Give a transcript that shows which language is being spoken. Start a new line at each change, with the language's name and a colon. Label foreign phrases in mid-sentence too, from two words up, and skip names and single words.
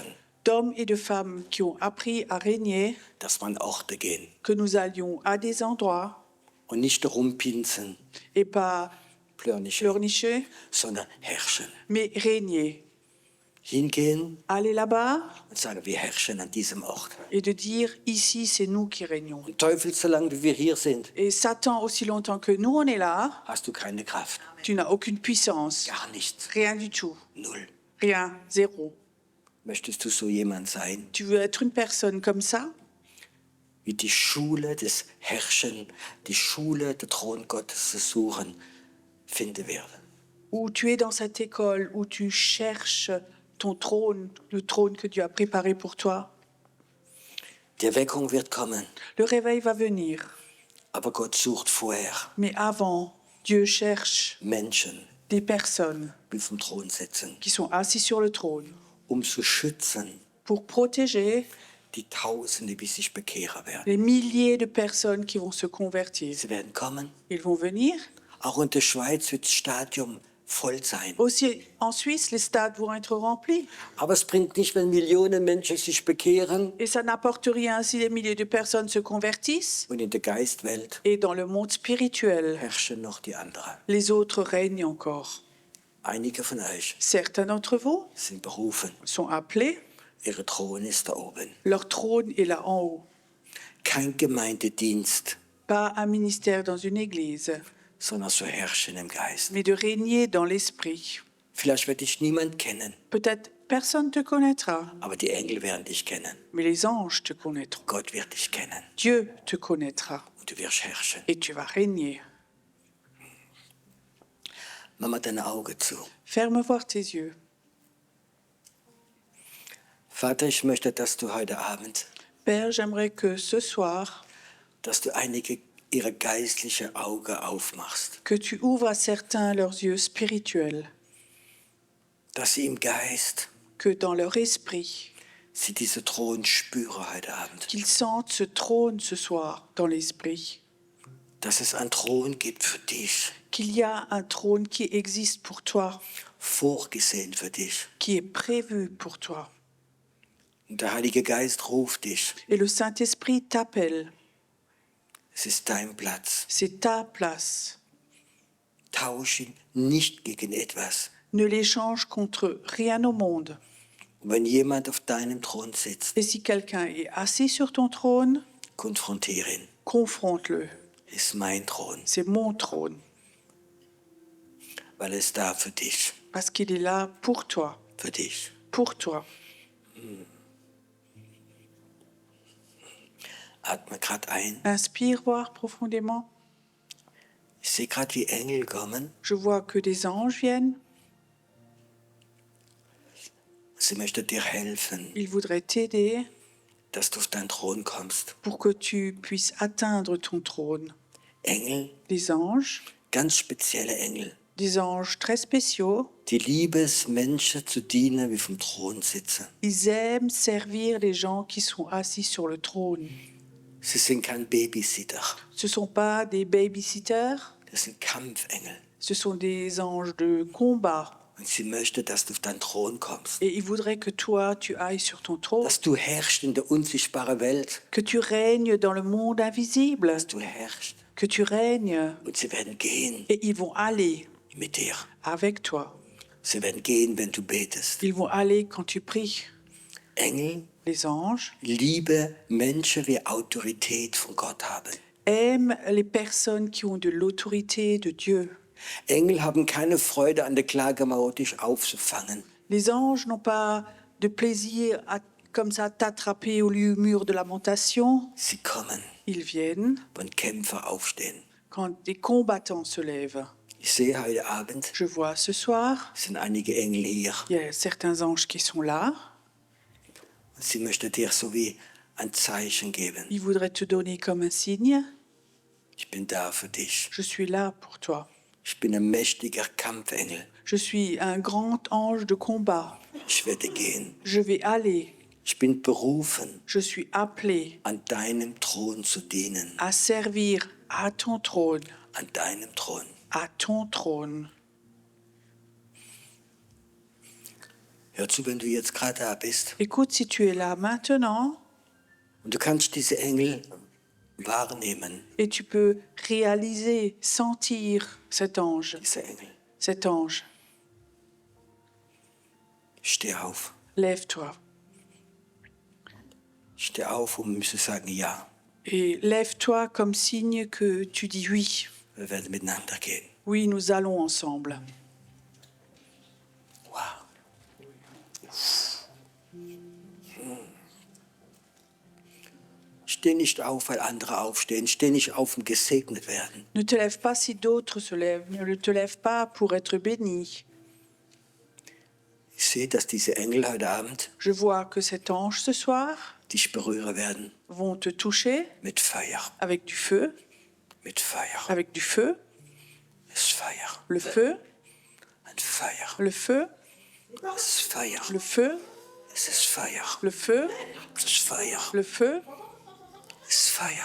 French: d'hommes et de femmes qui ont appris à régner,
German: dass man Orte gehen
French: que nous allions à des endroits
German: und nicht rumpinseln,
French: et pas pleurnichen, pleurnicher,
German: sondern herrschen.
French: mais régner.
German: Hingehen
French: Aller là-bas
German: und sagen, wir herrschen an diesem Ort.
French: et de dire ici c'est nous qui régnons.
German: Und Teufel, solange wir hier sind,
French: Et Satan, aussi longtemps que nous on est là,
German: hast du keine Kraft.
French: tu n'as aucune puissance,
German: Gar nichts.
French: rien du tout,
German: Null.
French: rien, zéro.
German: Möchtest du so jemand sein,
French: Tu veux être une personne comme ça,
German: wie die Schule des Herrschen, die Schule der Thron Gottes zu suchen, finden werden?
French: où tu es dans cette école, où tu cherches ton trône, le trône que Dieu a préparé pour toi.
German: Die Erweckung wird kommen,
French: Le réveil va venir.
German: aber Gott sucht vorher
French: Mais avant, Dieu cherche
German: Menschen,
French: des personnes
German: die vom Thron sitzen,
French: qui sont assis sur le trône
German: zu schützen
French: pour protéger
German: die Tausende, die sich bekehren werden.
French: les milliers de personnes qui vont se convertir.
German: Sie werden kommen.
French: Ils vont venir.
German: Auch in der Schweiz wird das Stadion voll sein.
French: Aussi, en Suisse, les stades vont être remplis.
German: Aber es bringt nicht, wenn Millionen Menschen sich bekehren
French: Et ça n'apporte rien si des milliers de personnes se convertissent.
German: und in der Geistwelt
French: Et dans le monde spirituel,
German: herrschen noch die anderen.
French: les autres règnent encore.
German: Einige von euch
French: Certains d'entre vous
German: sind berufen.
French: sont appelés.
German: Ihre Thron ist da oben.
French: Leur trône est là en haut.
German: Kein Gemeindedienst,
French: Pas un ministère dans une église,
German: sondern zu herrschen im Geist.
French: mais de régner dans l'esprit.
German: Vielleicht wird dich niemand kennen,
French: Peut-être personne ne te connaîtra,
German: aber die Engel werden dich kennen.
French: mais les anges te connaîtront.
German: Gott wird dich kennen
French: Dieu te connaîtra
German: und du wirst herrschen.
French: et tu vas régner.
German: Mach mal deine Augen zu.
French: Ferme voir tes yeux.
German: Vater, ich möchte, dass du heute Abend,
French: Père, j'aimerais que ce soir,
German: dass du einige ihre geistliche Augen aufmachst,
French: que tu ouvres à certains leurs yeux spirituels,
German: dass sie im Geist
French: que dans leur esprit,
German: sie diese Thron spüren heute Abend,
French: qu'ils sentent ce trône ce soir dans l'esprit,
German: dass es einen Thron gibt für dich,
French: qu'il y a un trône qui existe pour toi,
German: vorgesehen für dich.
French: qui est prévu pour toi.
German: Und der Heilige Geist ruft dich.
French: Et le Saint-Esprit t'appelle.
German: Es ist dein Platz.
French: C'est ta place.
German: Tausch ihn nicht gegen etwas.
French: Ne l'échange contre rien au monde.
German: Und wenn jemand auf deinem Thron sitzt,
French: Et si quelqu'un est assis sur ton trône,
German: konfrontiere ihn.
French: confronte-le.
German: Ist mein Thron,
French: C'est mon trône,
German: weil er ist da für dich.
French: parce qu'il est là pour toi,
German: Für dich.
French: pour toi.
German: Atme gerade ein.
French: Inspire, voir profondément.
German: Ich sehe gerade, wie Engel kommen.
French: Je vois que des anges viennent.
German: Sie möchten dir helfen,
French: Ils voudraient t'aider
German: dass du auf deinen Thron kommst.
French: pour que tu puisses atteindre ton trône.
German: Engel,
French: Des anges,
German: ganz spezielle Engel,
French: des anges très spéciaux.
German: die lieben es, Menschen zu dienen, wie vom Thron sitzen.
French: Ils aiment servir les gens qui sont assis sur le trône.
German: Sie sind kein Babysitter.
French: Ce ne sont pas des babysitters,
German: Das sind Kampfengel.
French: ce sont des anges de combat.
German: Und sie möchte, dass du auf deinen Thron kommst.
French: Et ils voudraient que toi, tu ailles sur ton trône,
German: Dass du herrschst in der unsichtbaren Welt.
French: que tu règnes dans le monde invisible,
German: Dass du herrschst.
French: que tu règnes.
German: Und sie werden gehen
French: Et ils vont aller
German: mit dir.
French: avec toi.
German: Sie werden gehen, wenn du betest.
French: Ils vont aller quand tu pries.
German: Engel,
French: Les anges
German: liebe Menschen, die Autorität von Gott haben.
French: aiment les personnes qui ont de l'autorité de Dieu.
German: Engel haben keine Freude an der Klagemauer, dich aufzufangen.
French: Les anges n'ont pas de plaisir à, comme ça, t'attraper au mur de lamentation.
German: Sie kommen,
French: Ils viennent
German: wenn Kämpfer aufstehen.
French: quand des combattants se lèvent.
German: Ich sehe heute Abend,
French: Je vois ce soir,
German: es sind einige Engel hier.
French: il y a certains anges qui sont là.
German: Und sie möchten dir so wie ein Zeichen geben.
French: Ils voudraient te donner comme un signe.
German: Ich bin da für dich.
French: Je suis là pour toi.
German: Ich bin ein mächtiger Kampfengel.
French: Je suis un grand ange de combat.
German: Ich werde gehen.
French: Je vais aller.
German: Ich bin berufen,
French: Je suis appelé
German: an deinem Thron zu dienen.
French: à servir à ton trône.
German: An deinem Thron.
French: À ton trône.
German: Hör zu, wenn du jetzt gerade da bist.
French: Écoute, si tu es là maintenant
German: Und du kannst diese Engel wahrnehmen.
French: et tu peux réaliser, sentir cet ange,
German: Diese Engel.
French: cet ange,
German: Steh auf.
French: lève-toi.
German: Steh auf und müsse sagen, ja,
French: Et lève-toi comme signe que tu dis oui.
German: wir werden miteinander gehen.
French: Oui, nous allons ensemble. Wow.
German: Steh nicht auf, weil andere aufstehen. Steh nicht auf, um gesegnet werden.
French: Ne te lève pas si d'autres se lèvent. Ne te lève pas pour être béni.
German: Ich sehe, dass diese Engel heute Abend
French: Je vois que cet ange ce soir,
German: dich berühren werden
French: vont te toucher
German: mit Feuer,
French: avec du feu,
German: mit Feuer,
French: avec du feu,
German: es Feuer,
French: le feu,
German: ein Feuer,
French: le feu,
German: es Feuer,
French: le feu,
German: es ist Feuer,
French: le feu,
German: es ist Feuer,
French: le feu,
German: es ist Feuer,